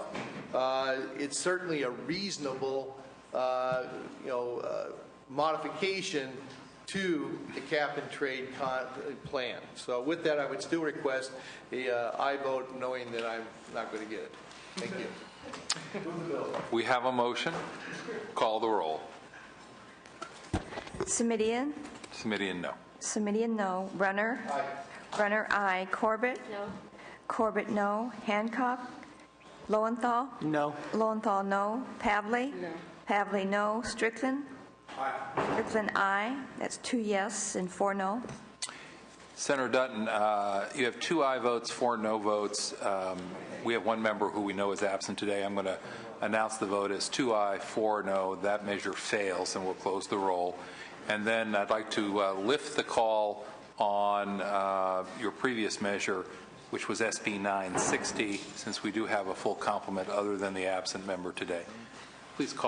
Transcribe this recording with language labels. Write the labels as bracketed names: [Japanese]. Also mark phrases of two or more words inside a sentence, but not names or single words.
[English] It's certainly a reasonable, modification to the cap and trade plan. So with that, I would still request a aye vote, knowing that I'm not going to get it. Thank you. We have a motion. Call the roll. Simidian? Simidian, no. Simidian, no. Runner? Aye. Runner, aye. Corbett? No. Corbett, no. Hancock? Lowenthal? No. Lowenthal, no. Pavley? No. Pavley, no. Strickland? Aye. Strickland, aye. That's 2 yes and 4 no. Senator Dutton, you have 2 aye votes, 4 no votes. We have one member who we know is absent today. I'm going to announce the vote as 2 aye, 4 no. That measure fails, and we'll close the roll. And then I'd like to lift the call on your previous measure, which was SB 960, since we do have a full complement other than the absent member today.